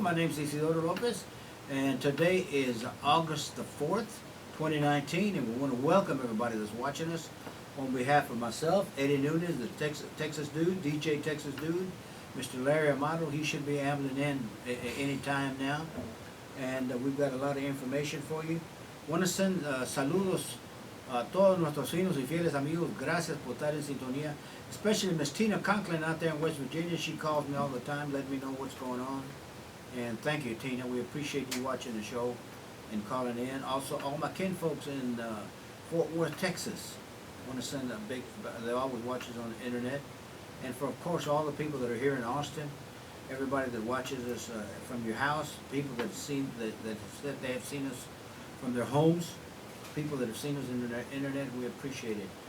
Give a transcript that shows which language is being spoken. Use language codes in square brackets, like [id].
[en] My name is Isidoro Lopez, and today is August the 4th, 2019, and we want to welcome everybody that's watching us. On behalf of myself, Eddie Nunez, the Texas Dude, DJ Texas Dude, Mr. Larry Amaro, he should be ambling in any time now, and we've got a lot of information for you. Want to send [es] saludos a todos nuestros finos y fieles amigos. Gracias por estar en sintonía. [en] Especially Miss Tina Conklin out there in West Virginia. She calls me all the time, let me know what's going on. And thank you, Tina. We appreciate you watching the show and calling in. Also, all my kin folks in Fort Worth, Texas. I want to send a big, they always watch us on the internet. And for, of course, all the people that are here in Austin, everybody that watches us from your house, people that have seen, that they have seen us from their homes, people that have seen us in the internet, we appreciate it.